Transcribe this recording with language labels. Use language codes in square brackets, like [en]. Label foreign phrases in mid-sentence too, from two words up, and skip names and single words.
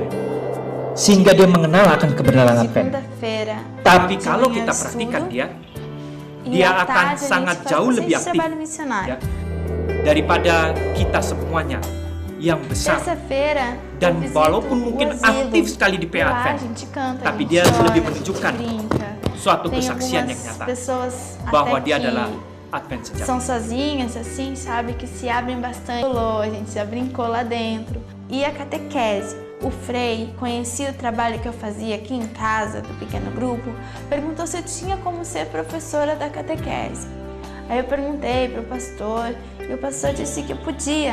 [id] Sehingga dia mengenal akan kebenaran Advent. Tapi kalau kita perhatikan dia akan sangat jauh lebih aktif, ya, daripada kita semuanya yang besar. Dan walaupun mungkin aktif sekali di PA Advent, tapi dia lebih menunjukkan suatu kesaksian yang nyata bahwa dia adalah Advent sejati. [pt] São sozinhas, assim, sabe, que se abrem bastante. A gente já brincou lá dentro. E a catequese, o Frei conhecia o trabalho que eu fazia aqui em casa, do pequeno grupo, perguntou se eu tinha como ser professora da catequese. Aí eu perguntei para o pastor, e o pastor disse que eu podia.